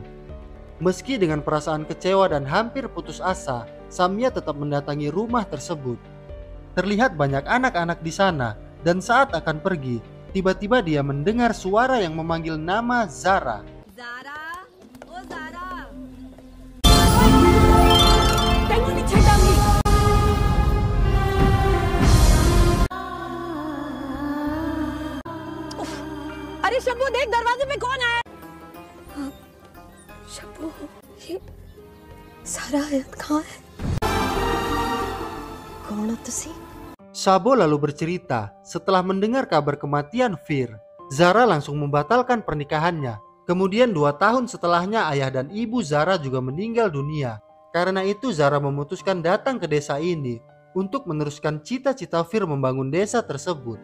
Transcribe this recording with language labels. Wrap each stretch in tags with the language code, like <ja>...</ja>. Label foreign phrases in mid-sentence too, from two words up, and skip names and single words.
<id>Meski dengan perasaan kecewa dan hampir putus asa, Samya tetap mendatangi rumah tersebut. Terlihat banyak anak-anak di sana, dan saat akan pergi, tiba-tiba dia mendengar suara yang memanggil nama Zara.</id> <hi>Zara, oh Zara. अरे शंभू देख दरवाजे पे कौन है? शंभू, ये सारा हयात कहाँ है?</hi> <pa>कौन हो तुसी?</pa> <id>Sabo lalu bercerita, setelah mendengar kabar kematian Fir, Zara langsung membatalkan pernikahannya. Kemudian 2 tahun setelahnya ayah dan ibu Zara juga meninggal dunia. Karena itu Zara memutuskan datang ke desa ini untuk meneruskan cita-cita Fir membangun desa tersebut.</id>